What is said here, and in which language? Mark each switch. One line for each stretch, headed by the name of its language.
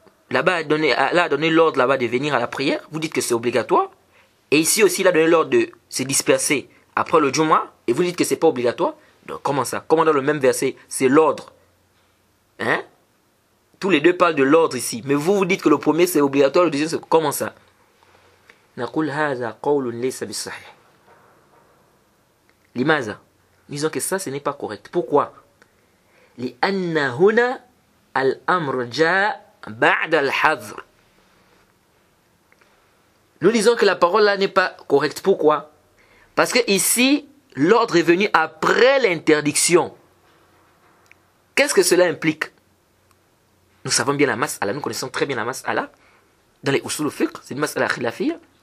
French: Là-bas, Allah a donné l'ordre là-bas de venir à la prière. Vous dites que c'est obligatoire. Et ici aussi, il a donné l'ordre de se disperser après le Jumu'ah. Et vous dites que c'est pas obligatoire. Donc comment ça? Comment dans le même verset, c'est l'ordre? Hein? Tous les deux parlent de l'ordre ici. Mais vous dites que le premier c'est obligatoire, le deuxième c'est comment ça?
Arabic: نقول هذا قول ليس بالصحيح. لماذا?
French: Disons que ça ce n'est pas correct. Pourquoi?
Arabic: لأن هنا الأمر جاء بعد الحظر.
French: Nous disons que la parole là n'est pas correcte. Pourquoi? Parce que ici, l'ordre est venu après l'interdiction. Qu'est-ce que cela implique? Nous savons bien la mas'ala, nous connaissons très bien la mas'ala. Dans les usul al-fiqh, c'est une mas'ala khilafiyya.